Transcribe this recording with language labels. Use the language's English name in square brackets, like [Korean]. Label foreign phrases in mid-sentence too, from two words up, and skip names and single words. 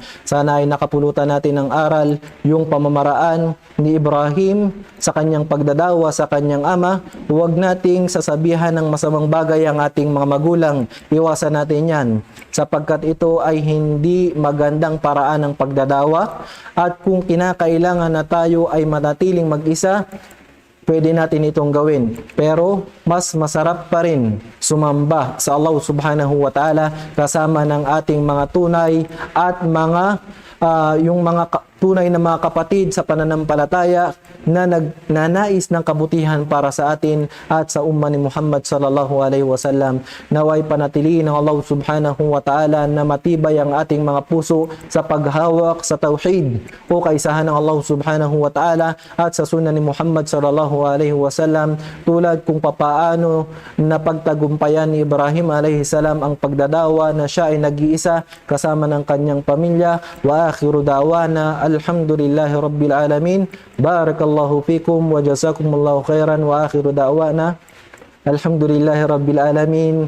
[Filipino] Sana ay nakapulutan natin ng aral yung pamamaraan ni Ibrahim sa kanyang pagdadawa sa kanyang ama. Huwag nating sasabihan ng masamang bagay ang ating mga magulang. Iwasan natin yan sapagkat ito ay hindi magandang paraan ng pagdadawa at kung kinakailangan na tayo ay manatiling mag-isa, pwede natin itong gawin. Pero mas masarap pa rin sumamba sa Allah [Arabic] سبحانه وتعالى [Filipino] kasama ng ating mga tunay at mga yung mga tunay na mga kapatid sa pananampalataya na nagnanais ng kabutihan para sa atin at sa umma ni Muhammad [Arabic] صلى الله عليه وسلم. [Filipino] Naway panatiliin ng Allah [Arabic] سبحانه وتعالى [Filipino] na matibay ang ating mga puso sa paghawak sa tauhid o kaisahan ng Allah [Arabic] سبحانه وتعالى [Filipino] at sa sunnah ni Muhammad [Arabic] صلى الله عليه وسلم [Filipino] tulad kung papaano na pagtagumpayan ni Ibrahim [Arabic] عليه السلام [Filipino] ang pagdadawa na siya ay nag-iisa kasama ng kanyang pamilya. [Arabic] وآخر دعوانا الحمد لله رب العالمين. بارك الله فيكم وجزاكم الله خيرا وآخر دعوانا الحمد لله رب العالمين.